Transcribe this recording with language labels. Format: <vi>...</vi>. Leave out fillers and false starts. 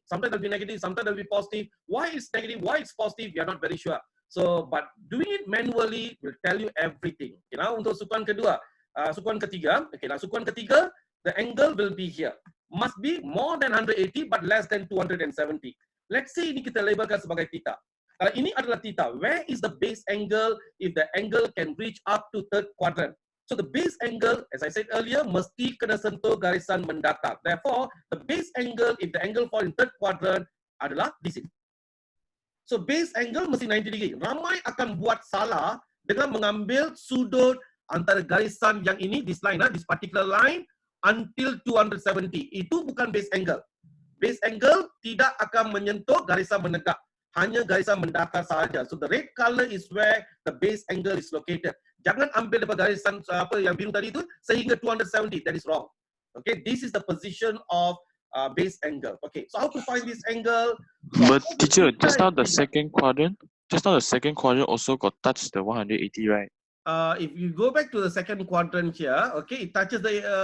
<en>Sometimes it will be negative, sometimes it will be positive. Why it's negative, why it's positive, we are not very sure. So, but doing it manually will tell you everything. Okay, now</en> <ms>untuk sukuan kedua, sukuan ketiga.</ms> <en>Okay, now</en> <ms>sukuan ketiga,</ms> <en>the angle will be here. Must be more than 180 but less than 270. Let's say</en> <ms>ini kita labelkan sebagai theta. Kalau ini adalah theta,</ms> <en>where is the base angle if the angle can reach up to third quadrant? So the base angle, as I said earlier,</en> <ms>mesti kena sentuh garisan mendatar.</ms> <en>Therefore, the base angle if the angle fall in third quadrant</en> <ms>adalah di sini. So base angle mesti 90 degree. Ramai akan buat salah dengan mengambil sudut antara garisan yang ini,</ms> <en>this line, this particular line, until 270.</en> <ms>Itu bukan base angle. Base angle tidak akan menyentuh garisan menegak. Hanya garisan mendatar sahaja.</ms> <en>So the red color is where the base angle is located.</en> <ms>Jangan ambil daripada garisan apa yang biru tadi itu sehingga 270.</ms> <en>That is wrong. Okay, this is the position of base angle. Okay, so how to find this angle? But teacher, just now the second quadrant also got touched the 180, right? If you go back to the second quadrant here, okay, it touches the</en>